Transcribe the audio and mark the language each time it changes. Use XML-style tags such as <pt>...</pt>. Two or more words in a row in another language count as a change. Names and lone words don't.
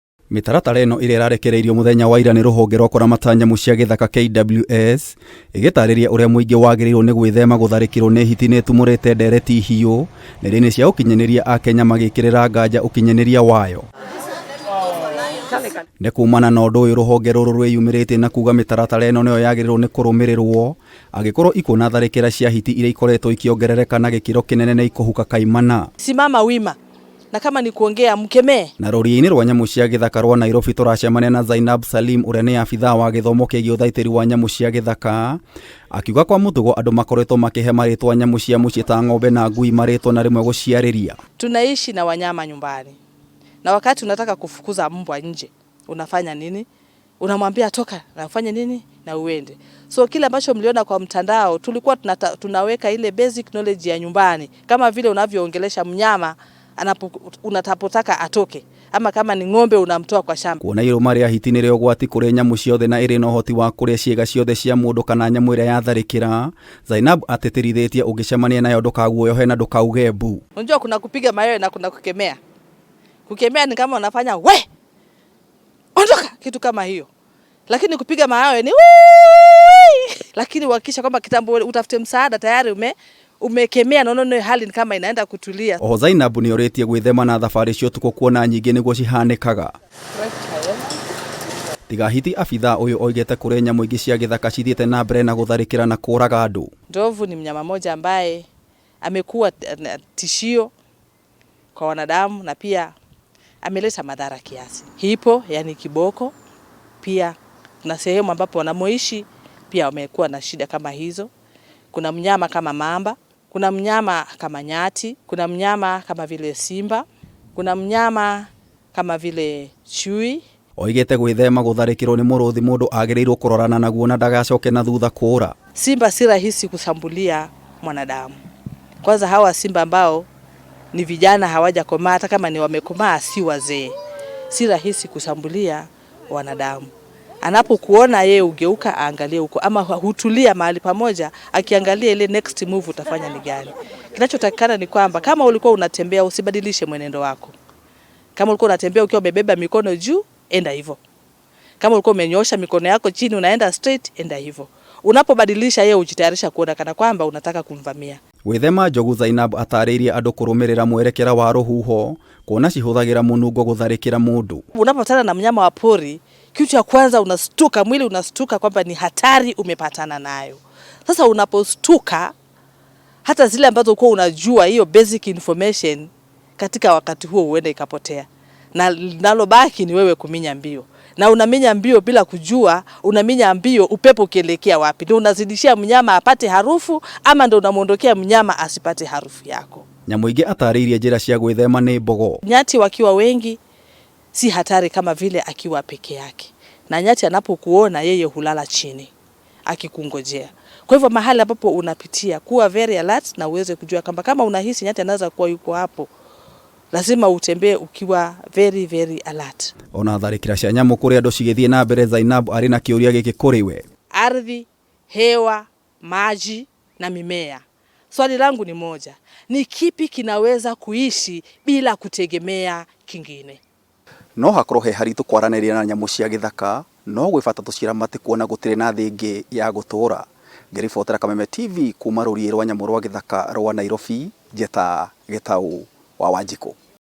<ki>Mitaratara ĩno ĩrĩa ĩrarekereirio mũthenya wa ira nĩ rũhonge rwa kũramata nyamũ cia gĩthaka KWS ĩgĩtarĩria ũrĩa mũingĩ wagĩrĩirwo nĩ gwĩthema gũtharĩkĩrwo nĩ hiti nĩ ĩtumũrĩte ndereti hiũ nenda-inĩ cia ũkinyanĩria a Kenya magĩkĩrĩra nganja ũkinyanĩria wayo. Nĩ kumana na ũndũ ũyũ rũhonge rũrũ rwĩyumĩrĩtie na kuga mĩtaratara ĩno nĩyo yagĩrĩirwo nĩ kũrũmĩrĩrwo angĩkorwo ikuona tharĩkĩra cia hiti iria ikoretwo ikiongerereka na gĩkĩro kĩnene na ikuhuka kaimana.</ki> <sw>Simama wima. Na kama ni kuongea mkemee.</sw> <ki>Na rũriĩ-inĩ rwa nyamũ cia gĩthaka rwa Nairobi tũracemania na Zainab Salim ũrĩa nĩ abithaa wa gĩthomo kĩgiĩ ũthaitĩri wa nyamũ cia gĩthaka, akiuga kwa mũtugo andũ makoretwo makĩhe marĩtwa nyamũ cia mũciĩ ta ng'ombe na ngui marĩtwa na rĩmwe gũciarĩria.</ki> <sw>Tunaishi na wanyama nyumbani. Na wakati unataka kufukuza mbwa nje, unafanya nini? Unamwambia toka, na ufanye nini? Na uende. So kile ambacho mliona kwa mtandao tulikuwa tunaweka ile</sw> <en>basic knowledge</en> <sw>ya nyumbani, kama vile unavyoongelesha mnyama unatapotaka atoke, ama kama ni ng'ombe unamtoa kwa shamba.</sw> <ki>Kuona irũma rĩa hiti nĩ rĩo gwati kũrĩ nyamũ ciothe na ĩrĩ na ũhoti wa kũrĩa ciĩga ciothe cia mũndũ kana nyamũ ĩrĩa yatharĩkĩra, Zainab atĩtĩrithĩtie ũngĩcemania nayo ndũkaguoyohe na ndũkauge mbu.</ki> <sw>Unajua kuna kupiga mayowe na kuna kukemea. Kukemea ni kama unafanya we ondoka, kitu kama hiyo. Lakini kupiga mayowe ni lakini uhakikisha kwamba kitambo utafute msaada tayari umekemea nono hali kama inaenda kutulia.</sw> <ki>Oho Zainab nĩ orĩtie gwĩthema na thabarĩ cia ũtukũ kuona nyingĩ nĩguo cihanĩkaga. Tiga hiti abithaa ũyũ oigĩte kũrĩ nyamũ ingĩ cia gĩthaka cithiĩte na mbere na gũtharĩkĩra na kũraga andũ.</ki> <sw>Ndovu ni mnyama mmoja ambaye amekuwa tishio kwa wanadamu na pia ameleta madhara kiasi. Hipo yani kiboko, pia kuna sehemu ambapo wanamoishi pia wamekuwa na shida kama hizo. Kuna mnyama kama mamba, kuna mnyama kama nyati, kuna mnyama kama vile simba, kuna mnyama kama vile chui.</sw> <ki>Oigĩte gwĩthema gũtharĩkĩrwo nĩ mũrũthi mũndũ agĩrĩirwo kũrorana naguo na ndagacoke na thutha kũra.</ki> <sw>Simba si rahisi kushambulia mwanadamu. Kwanza hawa simba ambao ni vijana hawajakomaa, hata kama ni wamekomaa si wazee, si rahisi kushambulia wanadamu. Anapokuona yeye ugeuka aangalie huko, ama hutulia mahali pamoja akiangalia ile</sw> <en>next move</en> <sw>utafanya ni gani. Kinachotakikana ni kwamba kama ulikuwa unatembea usibadilishe mwenendo wako. Kama ulikuwa unatembea ukiwa umebeba mikono juu, enda hivyo. Kama ulikuwa umenyosha mikono yako chini unaenda straight, enda hivyo. Unapobadilisha yeye ujitayarisha kuona kana kwamba unataka kumvamia.</sw> <ki>Gwĩthema njogu, Zainab atarĩirie andũ kũrũmĩrĩra mwerekera wa rũhuho kuona cihũthagĩra mũnungo gũtharĩkĩra mũndũ.</ki> <sw>Unapopatana na mnyama wa pori, kitu cha kwanza unastuka, mwili unastuka kwamba ni hatari umepatana nayo. Sasa unapostuka, hata zile ambazo kwa unajua hiyo</sw> <en>basic information</en> <sw>katika wakati huo uende ikapotea. Na nalobaki ni wewe kuminya mbio. Na unaminya mbio bila kujua, unaminya mbio upepo ukielekea wapi. Ndio unazidishia mnyama apate harufu ama ndio unamuondokea mnyama asipate harufu yako.</sw> <ki>Nyamũ ingĩ atarĩirie njĩra cia gwĩthema nĩ mbogo.</ki> <sw>Nyati wakiwa wengi si hatari kama vile akiwa peke yake. Na nyati anapokuona yeye hulala chini akikungojea. Kwa hivyo mahali ambapo unapitia kuwa</sw> <en>very alert</en> <sw>na uweze kujua kama unahisi nyati anaweza kuwa yuko hapo, lazima utembee ukiwa</sw> <en>very very alert.</en> <ki>Ona tharĩkĩra cia nyamũ kũrĩ andũ cigĩthiĩ na mbere, Zainab arĩ na kĩũria gĩkĩ kũrĩ we.</ki> <sw>Ardhi, hewa, maji na mimea. Swali langu ni moja. Ni kipi kinaweza kuishi bila kutegemea kingine?</sw> <ki>No hakorwo he haritũ kwaranĩria na nyamũ cia gĩthaka, no gwĩ bata tũciramate kuona gũtirĩ na thĩ ĩngĩ ya gũtũũra. Ngĩribotera Kameme TV kuma rũriĩ rwa nyamũ rwa gĩthaka rwa Nairobi, njeta Gĩtaũ wa Wanjikũ.</ki>